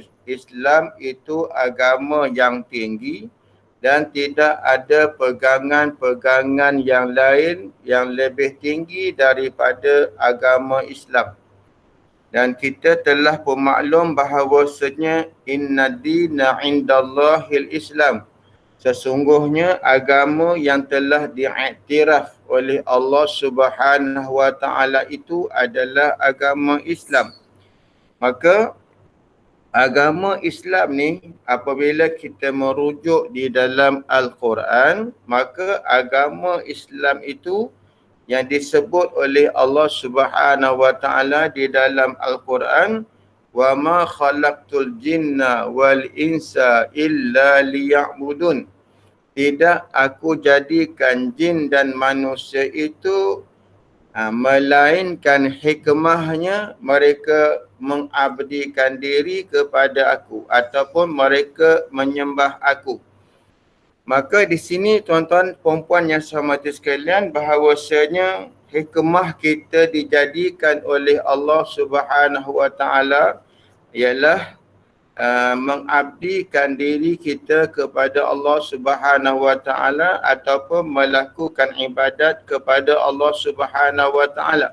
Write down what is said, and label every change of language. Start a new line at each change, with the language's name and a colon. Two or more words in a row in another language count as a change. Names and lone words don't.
Malay: Islam itu agama yang tinggi dan tidak ada pegangan-pegangan yang lain yang lebih tinggi daripada agama Islam. Dan kita telah pun maklum bahawasanya
Arabic: إن الدين عند الله الإسلام.
Malay: Sesungguhnya agama yang telah diiktiraf oleh Allah
Arabic: سبحانه وتعالى
Malay: itu adalah agama Islam. Maka agama Islam ni apabila kita merujuk di dalam Al-Quran, maka agama Islam itu yang disebut oleh Allah
Arabic: سبحانه وتعالى
Malay: di dalam Al-Quran,
Arabic: وما خلقت الجن والإنس إلا ليعبدون.
Malay: Tidak aku jadikan jin dan manusia itu melainkan hikmahnya mereka mengabdikan diri kepada aku ataupun mereka menyembah aku. Maka di sini tuan-tuan puan-puan yang saya hormati sekalian, bahawasanya hikmah kita dijadikan oleh Allah
Arabic: سبحانه وتعالى
Malay: ialah mengabdikan diri kita kepada Allah
Arabic: سبحانه وتعالى
Malay: ataupun melakukan ibadat kepada Allah
Arabic: سبحانه وتعالى.